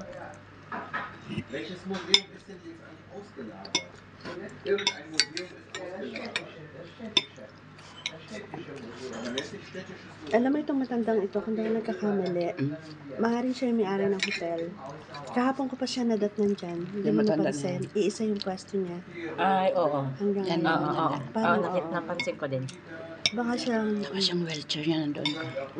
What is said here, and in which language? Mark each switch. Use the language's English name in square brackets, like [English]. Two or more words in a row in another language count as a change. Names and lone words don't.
[German] Welches Museum ist denn jetzt eigentlich ausgelagert? Irgendein Museum ist ausgelagert. Aber nennt sich städtisches Museum. [Filipino] Alam mo itong matandang ito, kung dahil nagkakamali, maaaring siya yung may-ari ng hotel. Kahapon ko pa siya nadatnan dyan. Hindi mo matanda na napansin. Iisa yung pwesto niya. ay, oo. Hanggang Yan, Oo, ngayon. oo, oo. Paano, oo. Napansin ko din. Baka siyang... Saka siyang wheelchair niya nandoon ka.